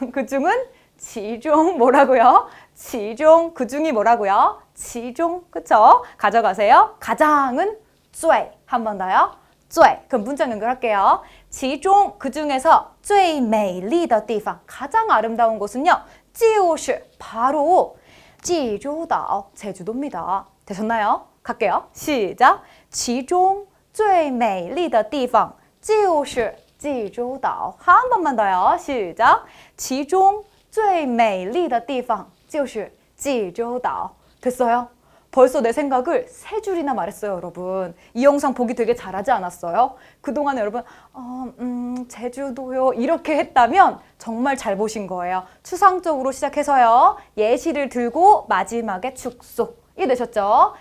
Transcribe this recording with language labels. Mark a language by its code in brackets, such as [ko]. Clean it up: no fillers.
[ko] 그 중은 지종 뭐라고요? 지종 그 중이 뭐라고요? 지종 그쵸? 가져가세요. 가장은 最 한 번 더요. 最 그럼 문장 연결할게요. 지종 그 중에서 [zh] 最美丽的地方 [ko] 가장 아름다운 곳은요. 就是 바로济州岛 제주도입니다. 되셨나요? 갈게요. 시작. [zh] 其中最美丽的地方就是济州岛 [ko] 한 번만 더요. 시작. [zh] 其中最美丽的地方就是济州岛 [ko] 됐어요? 벌써 내 생각을 3줄이나 말했어요, 여러분. 이 영상 보기 되게 잘하지 않았어요? 그동안에 여러분, 제주도요. 이렇게 했다면 정말 잘 보신 거예요. 추상적으로 시작해서요. 예시를 들고 마지막에 축소. 이해되셨죠?